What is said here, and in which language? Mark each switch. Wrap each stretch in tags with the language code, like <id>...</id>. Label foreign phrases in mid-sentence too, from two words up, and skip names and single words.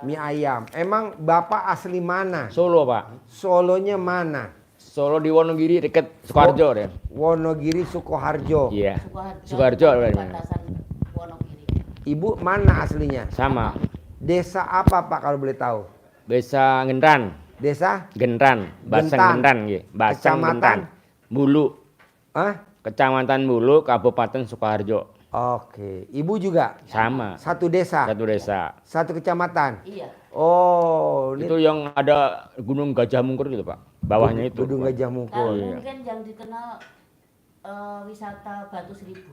<id>mie ayam. Emang Bapak asli mana? Solo, Pak. Solonya mana? Solo di Wonogiri dekat Sukoharjo deh. Wonogiri, Sukoharjo. Iya. Sukoharjo. Sukoharjo. Perbatasan Wonogiri. Ibu mana aslinya? Sama. Desa apa Pak kalau boleh tahu? Desa Genran. Desa? Genran. Baseng Gentan. Genran, nggih. Baseng Kecamatan? Gentan. Mulu. Hah? Kecamatan Mulu, Kabupaten Sukoharjo. Oke. Ibu juga? Sama. Satu desa? Satu desa. Satu kecamatan? Iya. Oh, ini Itu yang ada Gunung Gajah Mungkur itu, Pak. Bawahnya itu. Gedung Pak. Gajah Nah, Mungkur. mungkin yang dikenal wisata Batu Seribu.</id>